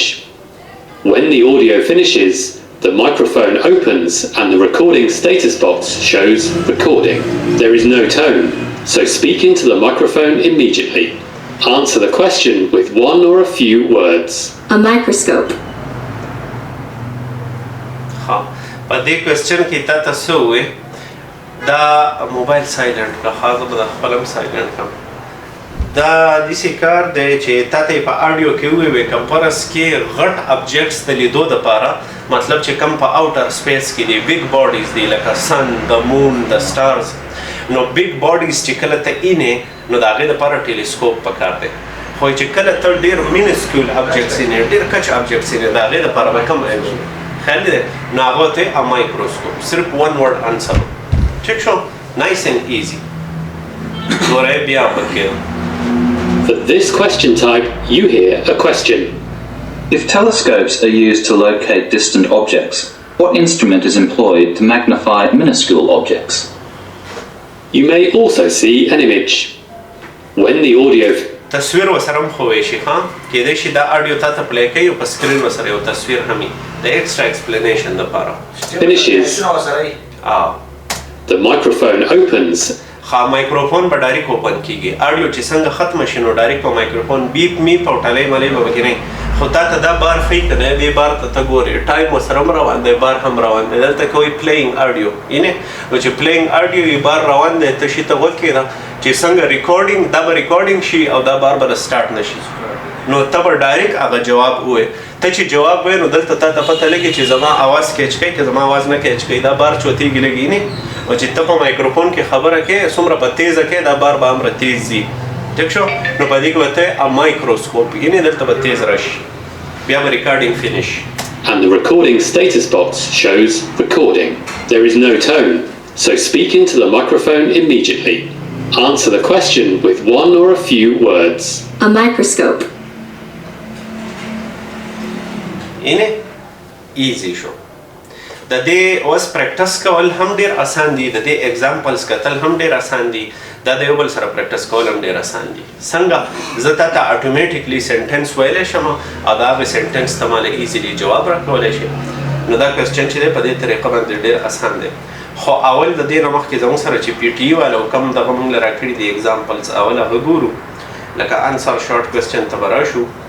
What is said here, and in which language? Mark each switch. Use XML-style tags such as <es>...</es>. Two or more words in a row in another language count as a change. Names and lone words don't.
<en>When the audio finishes, the microphone opens and the recording status box shows recording. There is no tone, so speak into the microphone immediately. Answer the question with one or a few words. A microscope.</en> <ps>په دې کوېسچن کې تا ته څه ووایې دا</ps> <en>mobile silent</en> <ps>کړه ښه زه به د خپل هم سایلنټ کړم دا داسې کار دی چې تا ته یې په آډیو کې ووایې که فرض کې غټ ابجیکټس د لیدو دپاره مطلب چې کم په</ps> <en>outer space</en> <ps>کې دي</ps> <en>big bodies</en> <ps>دي لکه سن د مون د سټارز نو</ps> <en>big bodies</en> <ps>چې کله ته اینې نو د هغې دپاره ټیلیسکوپ پکار دی خو چې کله ته ډېر</ps> <en>minuscule objects</en> <ps>اینې ډېر کچ ابجیکټس اینې د هغې دپاره به کم خیال دی نو هغه ته یې مایکروسکوپ صرف</ps> <en>1 word answer</en> <ps>ٹھیک شو</ps> <en>nice and easy</en> <ps>ګورئ بیا پکې</ps> <en>For this question type, you hear a question. If telescopes are used to locate distant objects, what instrument is employed to magnify minuscule objects? You may also see an image. When the audio</en> <ps>تصویر وسره هم ښوی شي ښه کیدای شي دا آډیو تا ته پلی کوي او په سکرین وسره یو تصویر هم وي د</ps> <en>extra explanation</en> <ps>دپاره</ps> <en>finishes, the microphone opens</en> <ps>مایکروفون به</ps> <en>direct open</en> <ps>کیږي آډیو چې څنګه ختمه شي نو ډایرکټ په مایکروفون بیپ میپ او ټلی ملی به پکې نه خو تا ته دا بار ښیي که نه دې بار ته ته ګورې ټایم ورسره هم روان دی بار هم روان دی دلته کوي</ps> <en>playing audio</en> <ps>یعنې نو چې</ps> <en>playing audio</en> <ps>یې بار روان دی ته شي ته غوږ کېږده چې څنګه ریکارډینګ دا به ریکارډینګ شي او دا بار به سټارټ نه شي نو ته به ډایرکټ هغه جواب ووایې ته چې جواب وایې نو دلته تا ته پته لګي چې زما آواز کیچ کوي که زما آواز نه کیچ کوي دا بار چوتېږي لګي نه او چې ته په مایکروفون کې خبره کوې څومره به تیزه کوې دا بار به همره تیز ځي ټیک شو نو په دې کې به ته مایکروسکوپ یعنې دلته به تیز راشي بیا به</ps> <en>recording finish and the recording status box shows recording. There is no tone, So speak into the microphone immediately. Answer the question with one or a few words. A microscope.</en> <ps>اینه ایزی شو د دې اوس پریکټس کول هم ډیر اسان دي د دې اگزامپلز کتل هم ډیر اسان دي دا د یو بل سره پریکټس کول هم ډیر اسان دي څنګه زه تا ته</ps> <en>automatically sentence</en> <ps>ویلی شم او د هغې سنټنس ته ماله ایزیلی جواب راکولی شي نو دا کوېسچن چې دی په دې طریقه باندې ډیر اسان دی خو اول د دې نه مخکې زموږ سره چې پی ټي ای والو کوم دغه موږ له راکړي دي اگزامپلز اول هغه ګورو لکه</ps> <en>answer short question</en> <ps>ته به راشو</ps>